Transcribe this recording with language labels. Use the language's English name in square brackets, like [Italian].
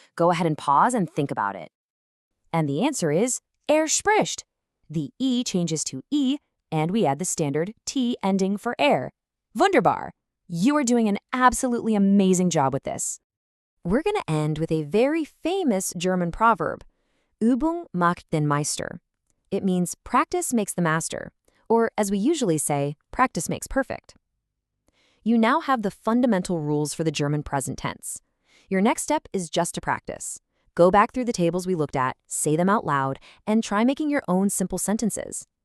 [English] Go ahead and pause and think about it. And the answer is spricht. The e changes to e, and we add the standard t ending for er. Wunderbar. You are doing an absolutely amazing job with this. We're going to end with a very famous German proverb. [German] Übung macht den Meister. [English] It means practice makes the master, or as we usually say, practice makes perfect. You now have the fundamental rules for the German present tense. Your next step is just to practice. Go back through the tables we looked at, say them out loud, and try making your own simple sentences.